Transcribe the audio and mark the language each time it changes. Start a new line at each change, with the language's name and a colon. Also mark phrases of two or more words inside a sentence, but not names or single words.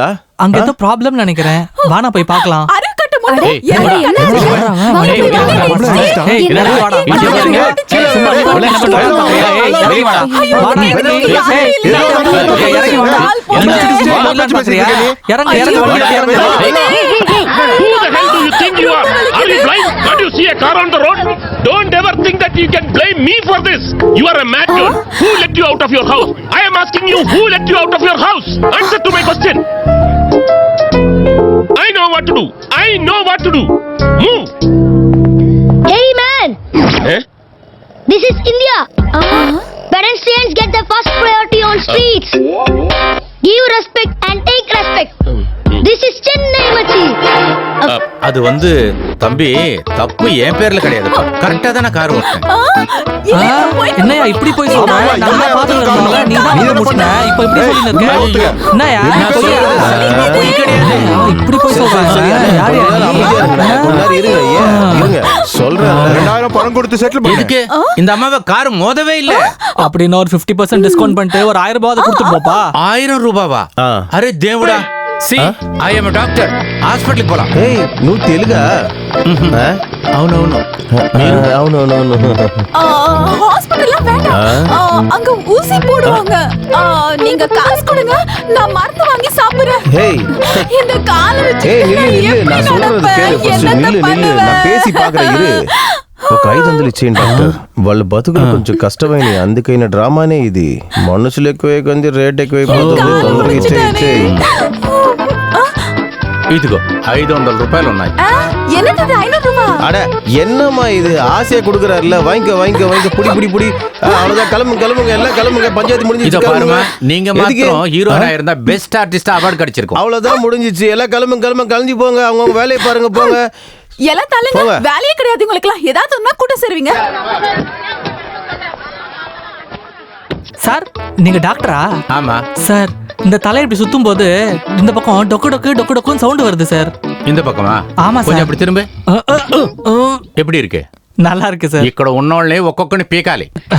Tamil: அங்க ஏதோ ப்ராப்ளம் நினைக்கிறேன். வானா போய் பார்க்கலாம். அரைக்கட்டு முன்னாடி. ஏய், என்ன என்னாச்சு? வாங்க போய் வாங்க. ஏய், என்னடா வாடா. ஐயோ, பாருங்க. சும்மா நீ உள்ள என்ன பண்ற? ஏய், இறங்கி வாடா. வாடா, இறங்கி. ஏய், இறங்கி வாடா. என்ன பாக்குறியா? இறங்கு வாடா.
English: Who the hell do you think you are? Are you blind? Can't you see a car on the road? Don't ever think that you can blame me for this. You are a mad girl. Who let you out of your house? I am asking you, who let you out of your house? Answer to my question. I know what to do. I know what to do. Move. Hey man! Eh? This is India. Pedestrians get the first priority on streets. Give respect and take respect. This is Chennai Machi.
Tamil: அது தம்பி தப்பு என் பேர்ல கிடையாதுப்பா. கரெக்டா தானே கார் ஓட்டுறேன். என்னையா இப்படி போய் சொல்ற? நம்ம பாத்துறோம்ல, நீ தான் வந்து முடிச்சன. இப்போ இப்படி சொல்லிட்டு இருக்க. என்னையா? பொய் கிடையாது. இப்படி போய் சொல்ற. யார் இருங்க சொல்றேன். 2000 பணம் கொடுத்து செட்டில் பண்ணு. இதுக்கு இந்த அம்மாவை கார் மோதவே இல்ல. அப்படின்னா ஒரு 50% டிஸ்கவுண்ட் பண்ணிட்டு ஒரு 1000 ரூபாய் கொடுத்துட்டு போப்பா.
Telugu: 1000 రూపావా? అరే దేవుడా. సి
English: I am doctor.
Telugu: హాస్పిటల్ పోலாம். ఏయ్ నువ్వు తెలుగా? అవునవును. అవునవునవును.
Tamil: ஹாஸ்பிடல்ல வேண்டாம். அங்க ஊசி போடுவாங்க. நீங்க காசு கொடுங்க, நான் மருந்து வாங்கி சாப்பிடுறேன். ஏய் இந்த கால வச்சு ஏய் నిల్లు நான் சொல்றது கேளு. ஃபர்ஸ்ட் నిల్లు நான் பேசி பாக்குறா இரு.
Telugu: ఒక 500 ఇచ్చేయండి డాక్టర్. వాళ్ళ బతుకులు కొంచెం కష్టమైన అందుకైన డ్రామానే ఇది. మనుషులు ఎక్కువే కొంచెం రేట్ ఎక్కువైపోతుంది. తొందరగా ఇచ్చేయి. ఇదిగో 500 రూపాయలు ఉన్నాయి.
Tamil: என்னது 500 ரூபாய்? அட என்னம்மா இது, ஆசையா கொடுக்குறாருல, வாங்கிக்க புடி. அவ்வளவுதான், கிளம்புங்க எல்லாம் கிளம்புங்க. பஞ்சாயத்து இத முடிஞ்சிச்சு. பாருமா, நீங்க மாத்திரம் ஹீரோனா இருந்தா
English: best artist award
Tamil: கிடைச்சிருக்கும். அவ்வளவுதான் முடிஞ்சிச்சு. எல்லாம் கிளம்புங்க கலஞ்சி போங்க. அவங்க வேலையை பாருங்க போங்க. எல்லாம் தள்ளுங்க. வேலையே கிடையாது உங்களுக்குலாம். ஏதாவது ஒண்ணா கூட்டம் சேருவீங்க. சார், நீங்க டாக்டரா? ஆமா சார், இந்த தலை இப்படி சுத்தும் போது இந்த பக்கம் டொக்குன்னு சவுண்ட் வருது சார். இந்த பக்கமா? ஆமா
Telugu: కొంచెం
Tamil: சார். அப்படி திரும்ப. எப்படி இருக்கு? நல்லா இருக்கு சார்.
Telugu: ఇక్కడ ఉన్నోళ్ళని ఒక్కొక్కని పీకాలి.